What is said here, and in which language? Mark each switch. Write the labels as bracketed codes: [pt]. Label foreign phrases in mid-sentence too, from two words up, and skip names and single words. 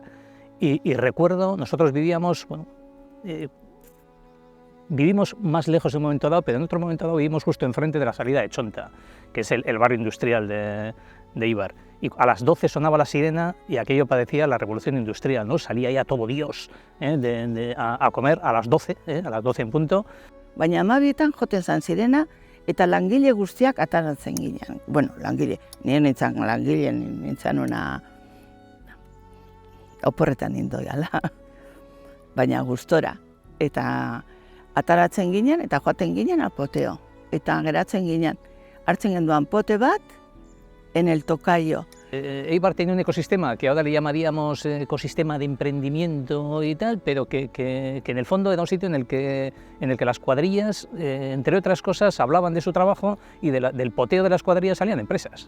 [es] Y recuerdo, nosotros vivíamos, bueno, vivimos más lejos en un momento dado, pero en otro momento dado vivimos justo enfrente de la salida de Chonta, que es el barrio industrial de Eibar. Y a las 12 sonaba la sirena y aquello parecía la revolución industrial, ¿no? Salía ya todo Dios a comer a las 12 en punto. [eu] Baina 12etan joten zan sirena eta langile guztiak ataratzen ginen. Bueno, langile, nire nintzen una oporretan nindoiala, baina gustora. Eta ataratzen ginen eta joaten ginen [es] al poteo. [eu] Eta geratzen ginen, hartzen genduan pote bat, [es] en el tocayo. Eibar tiene un ecosistema que ahora le llamaríamos ecosistema de emprendimiento y tal, pero que en el fondo era un sitio en el que las cuadrillas, entre otras cosas, hablaban de su trabajo y del poteo de las cuadrillas salían empresas.